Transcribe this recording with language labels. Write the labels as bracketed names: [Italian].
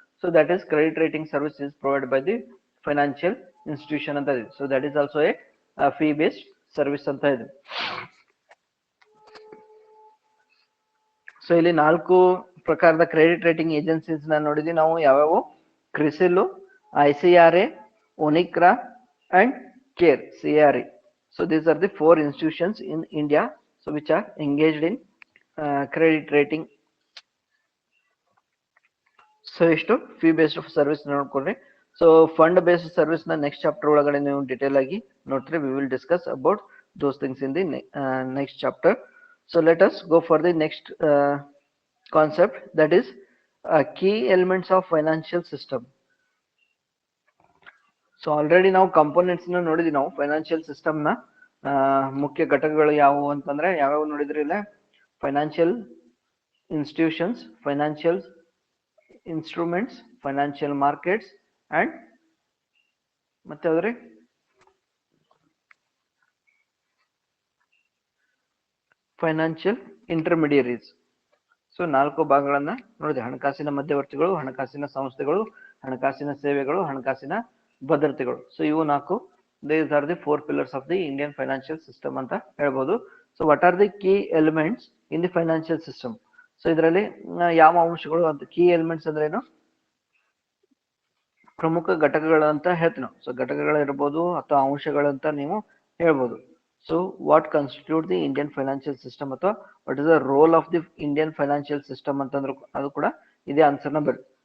[English] so that is credit rating service is provide by the financial institution [Kannada] ಅಂತ ಇದೆ. [English] So that is also a fee based service ಅಂತ ಇದೆ. [Kannada] So ಇಲ್ಲಿ 4 ಪ್ರಕಾರದ credit rating agencies ನ ನೋಡಿದ್ವಿ ನಾವು. ಯಾವ್ಯಾವು? [English] Crisil, ICRA, Onicra and CARE, CRE. So these are the 4 institutions in India, so which are engaged in credit rating. [Kannada] So ಇಷ್ಟು fee based service ನೋಡ್ಕೊಂಡ್ರಿ. So fund based service ನ next chapter ಒಳಗಡೆ ನೀವು detail ಆಗಿ ನೋಡ್ರಿ. [English] We will discuss about those things in the next chapter. So let us go for the next concept, that is key elements of financial system. [Kannada] So already ನಾವು components ನ ನೋಡಿದ್ವಿ ನಾವು. Financial system ನ ಮುಖ್ಯ ಘಟಕಗಳು ಯಾವುವು ಅಂತಂದ್ರೆ ಯಾವ್ಯಾವ ನೋಡಿದ್ರಿ ಇಲ್ಲ? [English] financial institutions, financial instruments, financial markets and [Kannada] ಮತ್ತೆ ಯಾವ್ದ್ರಿ? ಫೈನಾನ್ಷಿಯಲ್ ಇಂಟರ್ಮಿಡಿಯರೀಸ್. ಸೊ 4 ಭಾಗಗಳನ್ನ ನೋಡಿದೆ. ಹಣಕಾಸಿನ ಮಧ್ಯವರ್ತಿಗಳು, ಹಣಕಾಸಿನ ಸಂಸ್ಥೆಗಳು, ಹಣಕಾಸಿನ ಸೇವೆಗಳು, ಹಣಕಾಸಿನ ಭದ್ರತೆಗಳು. [English] so [Kannada] ಇವು 4 [English] these are the 4 pillars of the Indian financial system [Kannada] ಅಂತ ಹೇಳ್ಬೋದು. So [English] What are the key elements in the financial system? [Kannada] So ಇದರಲ್ಲಿ ಯಾವ ಅಂಶಗಳು ಅಂತ, ಕೀ ಎಲಿಮೆಂಟ್ಸ್ ಅಂದ್ರೆ ಏನು? ಪ್ರಮುಖ ಘಟಕಗಳು ಅಂತ ಹೇಳ್ತೀವಿ ನಾವು. ಸೊ ಘಟಕಗಳಿರ್ಬೋದು ಅಥವಾ ಅಂಶಗಳಂತ ನೀವು ಹೇಳ್ಬೋದು. [English] so what constitute the Indian financial system [Kannada] ಅಥವಾ [English] what is the role of the Indian financial system [Kannada] ಅಂತಂದ್ರು ಅದು ಕೂಡ ಇದೇ ಆನ್ಸರ್ನ ಬರುತ್ತೆ.